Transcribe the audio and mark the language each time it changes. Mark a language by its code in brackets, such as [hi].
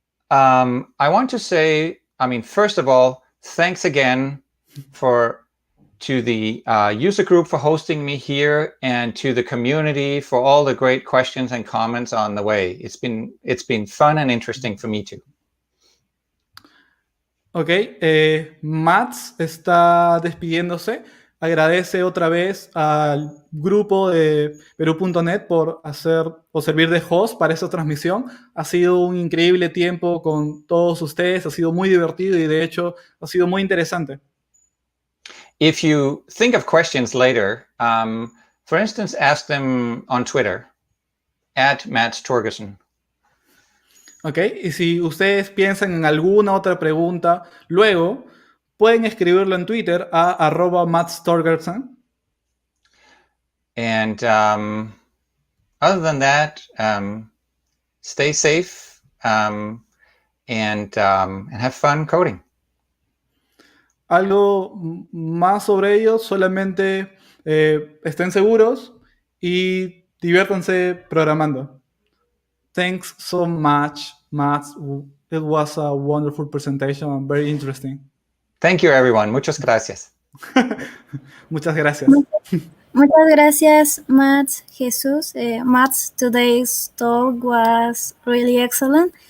[en] I want to say, first of all, thanks again to the user group for hosting me here, and to the community for all the great questions and comments on the way. It's been fun and interesting for me too. [es] Ok, Mads está despidiéndose. Agradece otra vez al grupo de Perú.net por servir de host para esta transmisión. Ha sido un increíble tiempo con todos ustedes, ha sido muy divertido y de hecho ha sido muy interesante. [en] If you think of questions later, for instance, ask them on Twitter, @Mads Torgersen. [es] Ok, y si ustedes piensan en alguna otra pregunta, luego pueden escribirlo en Twitter a @Mads Torgersen. [en] And other than that, stay safe and have fun coding. [es] Algo más sobre ello, solamente estén seguros y diviértanse programando. [en] Thanks so much, Mads. It was a wonderful presentation and very interesting. Thank you, everyone. [es] Muchas gracias. Muchas gracias. Muchas gracias, Mads, Jesus. [en] Mads, today's talk was really excellent.